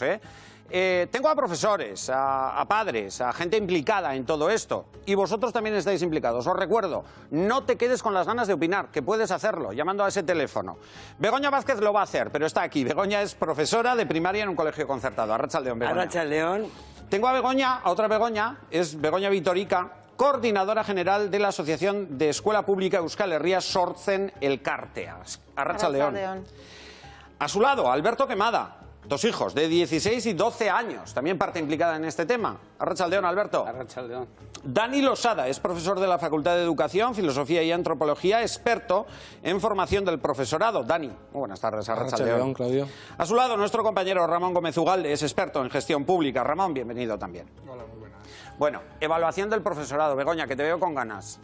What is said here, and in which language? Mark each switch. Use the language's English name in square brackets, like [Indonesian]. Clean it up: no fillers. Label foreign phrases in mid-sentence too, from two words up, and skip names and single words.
[Spanish] Tengo a profesores, a padres, a gente implicada en todo esto y vosotros también estáis implicados. Os recuerdo, no te quedes con las ganas de opinar, que puedes hacerlo llamando a ese teléfono. Begoña Vázquez lo va a hacer, pero está aquí. Begoña es profesora de primaria en un colegio concertado. [Basque] Arratsaldeon, Begoña. Arratsaldeon. [Spanish] Tengo a Begoña, a otra Begoña, es Begoña Vitorica, coordinadora general de la Asociación de Escuela Pública Euskal Herria Sortzen Elkartea. [Basque] Arratsaldeon. [Spanish] A su lado, Alberto Quemada. Dos hijos de 16 y 12 años, también parte implicada en este tema. [Basque] Arratsaldeon, Alberto. Arratsaldeon. [Spanish] Dani Losada es profesor de la Facultad de Educación, Filosofía y Antropología, experto en formación del profesorado. Dani, muy buenas tardes. [Basque] Arratsaldeon, Claudio. [Spanish] A su lado, nuestro compañero Ramón Gómez Ugalde es experto en gestión pública. Ramón, bienvenido también. Hola, muy buenas. Bueno, evaluación del profesorado. Begoña, que te veo con ganas.